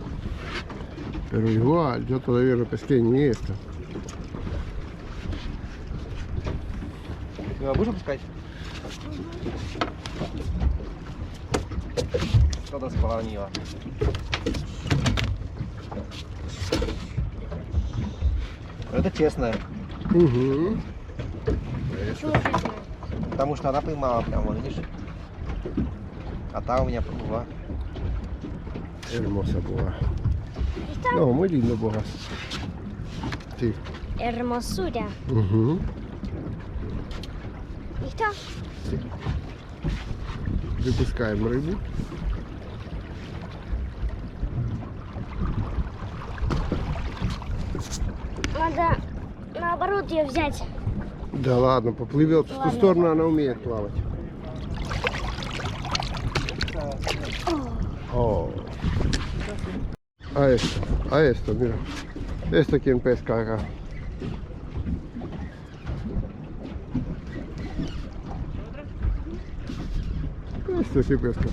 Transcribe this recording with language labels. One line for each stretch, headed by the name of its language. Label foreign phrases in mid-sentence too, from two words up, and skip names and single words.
Spanish: Pero igual, yo todavía no pesqué ni esto.
Russian: Будешь опускать? Что-то сполонило. Это честно, Угу. потому что она поймала прямо, видишь? А та у меня плыла.
Spanish: Hermosa boa. No, muy lindo boa. Sí. Hermosura.
Russian: Угу.
Spanish: ¿Listo?
Russian: Выпускаем рыбу. Надо наоборот ее взять. Да ладно, поплывет. В ту Ладно. сторону она умеет плавать. Oh.
Spanish: A esto, mira. Esto quien pesca acá. Esto sí pesca.